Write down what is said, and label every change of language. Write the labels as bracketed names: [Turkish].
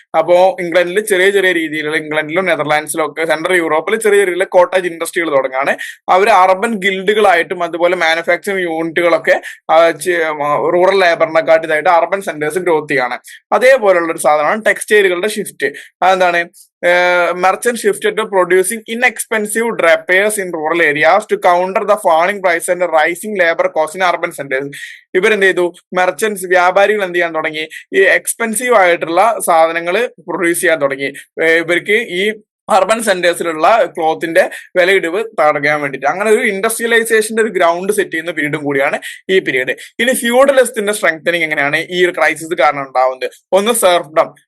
[Malayalam] അപ്പോ ഇംഗ്ലണ്ടിൽ ചെറിയ ചെറിയ രീതിയിലുള്ള, ഇംഗ്ലണ്ടിലും നെതർലാൻഡ്സിലും ഒക്കെ സെൻട്രൽ യൂറോപ്പിൽ ചെറിയ രീതിയിലുള്ള കോട്ടേജ് ഇൻഡസ്ട്രികൾ തുടങ്ങുകയാണ്. അവർ അർബൻ ഗിൽഡുകളായിട്ടും അതുപോലെ manufacturing യൂണിറ്റുകളൊക്കെ rural ലേബറിനെക്കാട്ടിതായിട്ട് urban centres growth ചെയ്യാണ്. അതേപോലുള്ള ഒരു സാധനമാണ് ടെക്സ്റ്റൈലുകളുടെ ഷിഫ്റ്റ്. അതെന്താണ്? [English] merchant shifted to producing inexpensive drapers in rural areas to counter the falling price and the rising labor cost in urban centers. [Malayalam] ഇവരെന്ത് ചെയ്തു? മെർച്ചൻസ്, വ്യാപാരികൾ എന്ത് ചെയ്യാൻ തുടങ്ങി? ഈ എക്സ്പെൻസീവ് ആയിട്ടുള്ള സാധനങ്ങൾ പ്രൊഡ്യൂസ് ചെയ്യാൻ തുടങ്ങി. ഇവർക്ക് ഈ അർബൻ സെന്റേഴ്സിലുള്ള ക്ലോത്തിന്റെ വിലയിടിവ് തടയാൻ വേണ്ടിയിട്ട്. അങ്ങനെ ഒരു ഇൻഡസ്ട്രിയലൈസേഷന്റെ ഒരു ഗ്രൗണ്ട് സെറ്റ് ചെയ്യുന്ന പീരീഡും കൂടിയാണ് ഈ പീരീഡ്. ഇനി ഫ്യൂഡലിസത്തിന്റെ സ്ട്രെങ്തനിങ് എങ്ങനെയാണ് ഈ ഒരു ക്രൈസിസ് കാരണം ഉണ്ടാവുന്നത്? ഒന്ന് സെർഫ്ഡം.